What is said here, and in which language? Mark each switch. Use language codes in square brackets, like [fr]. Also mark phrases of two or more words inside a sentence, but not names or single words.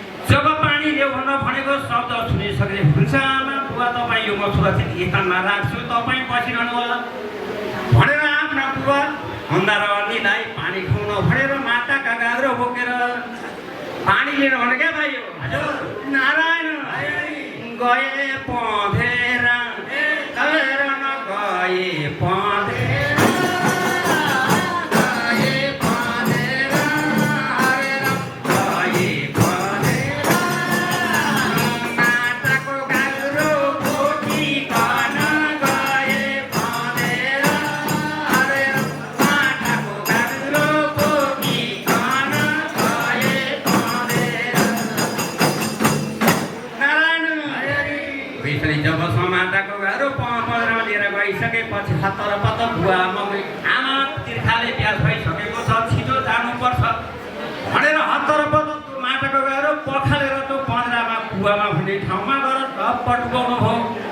[ne] जब पानी ल्याऊ भनेर भनेको शब्द सुनिसके, "हुन्छ आमा, बुबा तपाईँ यो म सुरक्षित स्थानमा राख्छु, तपाईँ बसिरहनु होला" भनेर आफ्ना बुबा अन्धा र अन्धीलाई पानी खुवाउन भनेर माताका गाग्रो बोकेर पानी लिन भने क्या भाइ हो। हजुर। नारायण, गए पँधेर, गएर न गए पँधेर, गए पँधेर, हरे राम, गए पँधेर। माताको गाग्रो बोकिकन गए पँधेर, हरे राम, माताको गाग्रो बोकिकन गए पँधेर। नारायण, हरे हरि। यसरी जब समाताको गाह्रो प-, पँधेर लिएर गइसकेपछि हत्तर पत्तर बुवा मम्मी, "आमा तिर्खाले प्यास भइसकेको छ, छिटो जानुपर्छ" भनेर हत्तर पत्तर माटोको गएर पखालेर त्यो पन्ध्रमा कुवामा भन्ने ठाउँमा गएर ढप्प डुबाउनु भयो।